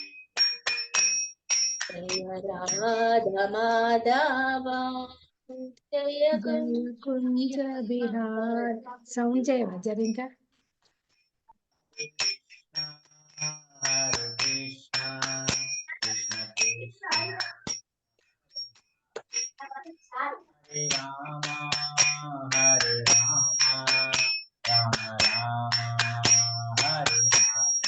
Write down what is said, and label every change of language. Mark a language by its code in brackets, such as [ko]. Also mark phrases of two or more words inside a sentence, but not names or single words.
[sa] జయ రాధ మాధవ జయ కుంజ బిహార్ [te] సౌండ్ చేయవా జర ఇంకా [sa] Hare Krishna, Krishna Krishna, Hare Rama, Hare Rama, Rama Rama, Hare Hare.